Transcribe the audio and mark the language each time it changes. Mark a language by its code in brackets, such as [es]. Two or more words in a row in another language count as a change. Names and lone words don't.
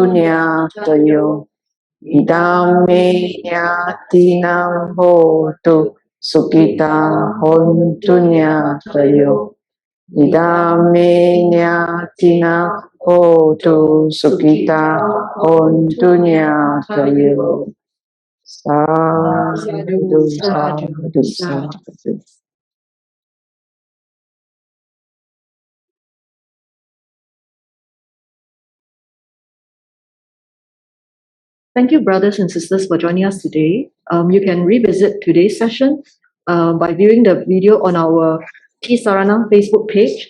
[pi] nyatayo Idame nyatinam hontu sukhitattā hontu nyatayo Idame nyatinam hontu sukhitattā hontu nyatayo Sadhu, sadhu, sadhu. [en] Thank you, brothers and sisters, for joining us today. You can revisit today's session by viewing the video on our Ti-Sarana Facebook page.